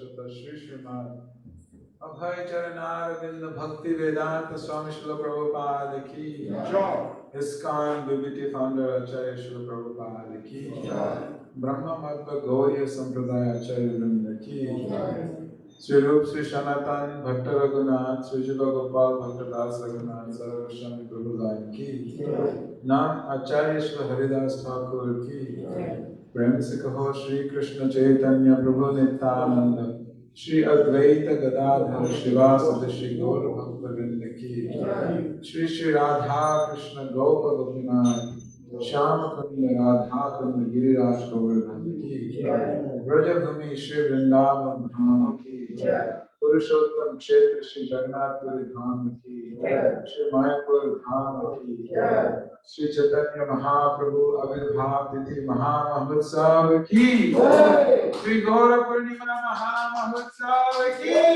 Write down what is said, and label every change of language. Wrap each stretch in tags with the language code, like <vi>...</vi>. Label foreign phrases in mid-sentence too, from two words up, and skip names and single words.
<hi>श्री श्रीमद् अभय चरणारविन्द भक्तिवेदान्त स्वामी श्रील प्रभुपाद की ISKCON BBT founder आचार्य श्रील प्रभुपाद की ब्रह्म माध्व गौड़ीय सम्प्रदाय आचार्य वृन्द की श्री रूप श्री सनातन भट्ट रघुनाथ श्री जीव गोपाल भट्ट दास रघुनाथ सर्व स्वामी प्रभुपाद की नाम आचार्य श्रील हरिदास ठाकुर की प्रेम से कहो श्री कृष्ण चैतन्य प्रभु नित्यानंद श्री अद्वैत गदाधर शिवासद श्री गौर भक्त वृंद की श्री श्री राधा कृष्ण गौप गोपीनाथ श्याम कुंड राधा कुंड गिरिराज गोवर्धन की ब्रजभूमि श्री वृंदावन धाम की पुरुषोत्तम क्षेत्र श्री जगन्नाथपुरी धाम की श्री मायापुर धाम की श्री चैतन्य महाप्रभु आविर्भाव तिथि महामहोत्सव की श्री गौर पूर्णिमा महामहोत्सव की</hi>